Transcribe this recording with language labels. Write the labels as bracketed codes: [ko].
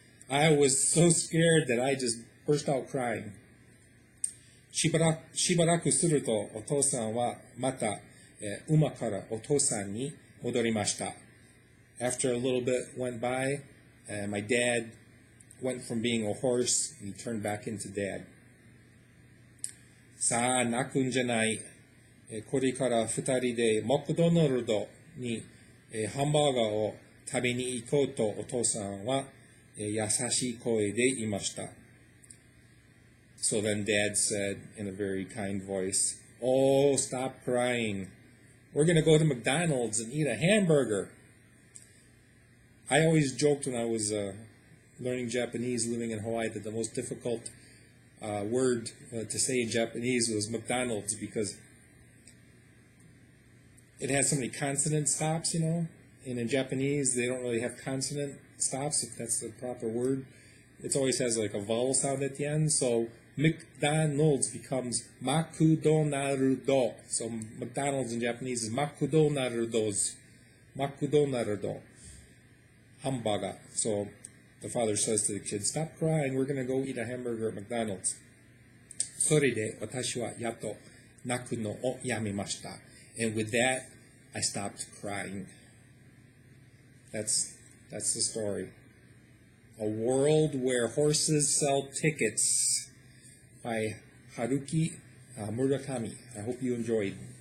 [en] I was so scared that I just burst out crying. [ja] しばらくするとお父さんはまた、馬からお父さんに戻りました. [en] After a little bit went by, my dad went from being a horse, and he turned back into dad. [ja] さあ、泣くんじゃない。これから二人でマクドナルドに、ハンバーガーを食べに行こうとお父さんは、優しい声で言いました. [en] So then Dad said in a very kind voice, "Oh, stop crying. We're going to go to McDonald's and eat a hamburger." I always joked when I was learning Japanese, living in Hawaii, that the most difficult word to say in Japanese was McDonald's, because it has so many consonant stops, and in Japanese they don't really have consonant stops, if that's the proper word. It always has like a vowel sound at the end, so McDonald's becomes Makudonardo. So McDonald's in Japanese is Makudonardos. Makudonardo. Hamburger. So the father says to the kid, "Stop crying, we're going to go eat a hamburger at McDonald's." [ja] それで私はやっと泣くのをやめました. [en] And with that, I stopped crying. That's the story. A World Where Horses Sell Tickets by Haruki Murakami. I hope you enjoyed.